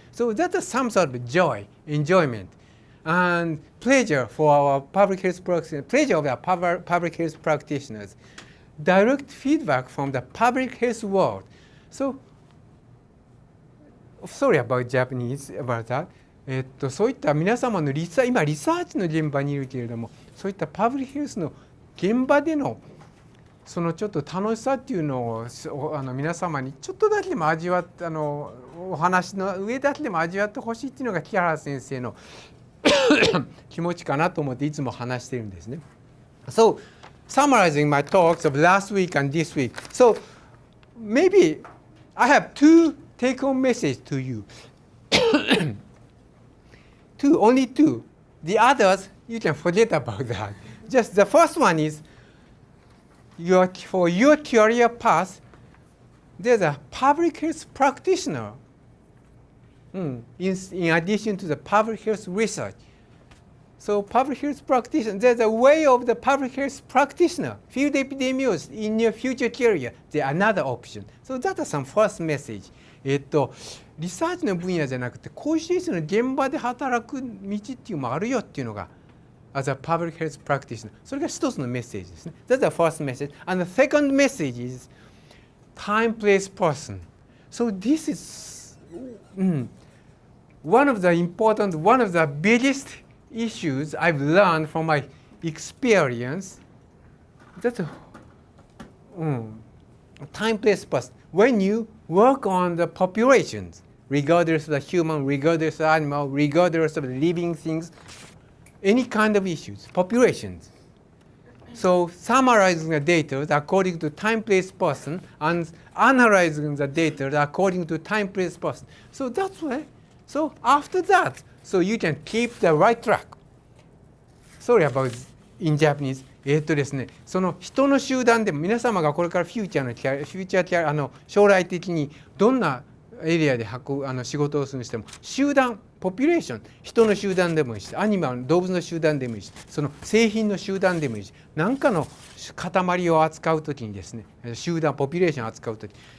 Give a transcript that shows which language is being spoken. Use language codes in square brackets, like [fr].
[en] So that is some sort of joy, enjoyment, and pleasure for our public health practitioners, pleasure of our public health practitioners. Direct feedback from the public health world. So, sorry about Japanese about that. [ja] そういった皆様の今リサーチの現場にいるけれども、そういったパブリックヘルスの現場でのそのちょっと楽しさっていうのを皆様にちょっとだけでも味わってお話の上だけでも味わってほしいっていうのが木原先生の気持ちかなと思っていつも話しているんですね。 [en] So, summarizing my talks of last week and this week. So, maybe I have 2 take-home messages to you. Only 2. The others, you can forget about that. Just the first one is, for your career path, there's a public health practitioner in addition to the public health research. So public health practitioner, there's a way of the public health practitioner, field epidemiologist in your future career, there's another option. So that's some first message. [ja] リサーチの分野じゃなくて、こういう施設の現場で働く道っていうのもあるよっていうのが、 [en] as a public health practitioner. [ja] それが一つのメッセージですね。 [en] That's the first message. And the second message is time, place, person. So this is one of the important, one of the biggest issues I've learned from my experience. That's time, place, person. When you work on the populations, regardless of the human, regardless of the animal, regardless of the living things, any kind of issues, populations. So summarizing the data according to time, place, person, and analyzing the data according to time, place, person. So that's why. So after that, so you can keep the right track. Sorry about in Japanese. [ja] ですね、その人の集団でも皆様がこれからフューチャー将来的にどんなエリアで仕事をするにしても集団ポピュレーション人の集団でもいいしアニマル動物の集団でもいいしその製品の集団でもいいし何かの塊を扱うときにですね集団ポピュレーションを扱うとき